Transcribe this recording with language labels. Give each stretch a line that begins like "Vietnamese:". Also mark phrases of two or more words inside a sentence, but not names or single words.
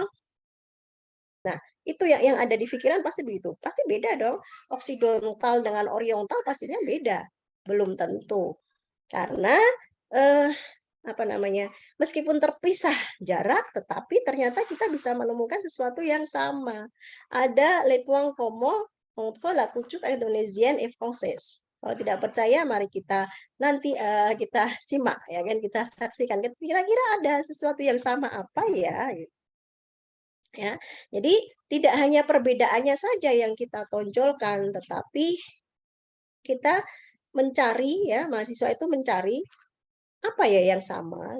Indonesian: Nah, itu yang ada di pikiran pasti begitu. Pasti beda dong. Occidental dengan Oriental pastinya beda. Belum tentu. Karena meskipun terpisah jarak, tetapi ternyata kita bisa menemukan sesuatu yang sama.
French: Ada les points communs entre la culture indonésienne et française.
Indonesian: Kalau tidak percaya, mari kita nanti kita simak, ya kan, kita saksikan. Kira-kira ada sesuatu yang sama apa ya? Ya, jadi tidak hanya perbedaannya saja yang kita tonjolkan, tetapi kita mencari ya, mahasiswa itu mencari apa ya yang sama.